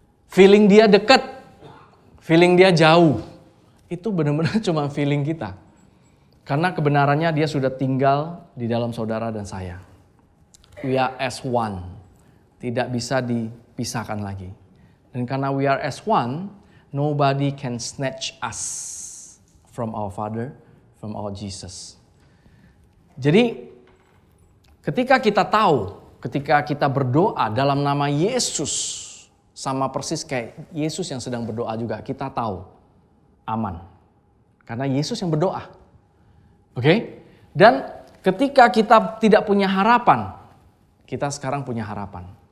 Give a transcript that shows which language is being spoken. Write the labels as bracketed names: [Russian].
[Indonesian] Feeling dia dekat, feeling dia jauh. Itu benar-benar cuma feeling kita. Karena kebenarannya dia sudah tinggal di dalam saudara dan saya. [English] We are as one. [Indonesian] Tidak bisa dipisahkan lagi. Dan karena [English] we are as one, nobody can snatch us from our Father, from our Jesus. [Indonesian] Jadi ketika kita tahu, ketika kita berdoa dalam nama Yesus, sama persis kayak Yesus yang sedang berdoa juga, kita tahu aman. Karena Yesus yang berdoa. Oke? Dan ketika kita tidak punya harapan, kita sekarang punya harapan.